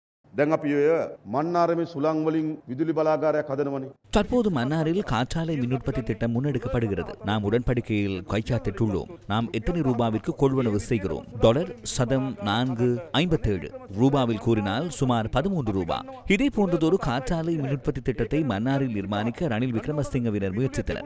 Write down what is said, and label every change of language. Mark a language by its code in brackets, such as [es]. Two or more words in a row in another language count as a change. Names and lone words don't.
[si] දැන් අපි ඔය මන්නාරමේ සුළං වලින් විදුලි බලාගාරයක් හදනවනේ. [ta] தற்போது மன்னாரில் காற்றாலை மின் உற்பத்தி திட்டம் முன்னெடுக்கப்படுகிறது. நாம் உடன்படிக்கையில் கைச்சாத்திட்டுள்ளோம். நாம் எத்தனை ரூபாவிற்கு கொள்வனவு செய்கிறோம்? $4.57 ரூபாவில் கூறினால் சுமார் 13 ரூபாய். இதே போன்றதொரு காற்றாலை மின் உற்பத்தி திட்டத்தை மன்னாரில் நிர்மாணிக்க ரணில் விக்ரமசிங்கவினர் முயற்சித்தனர்.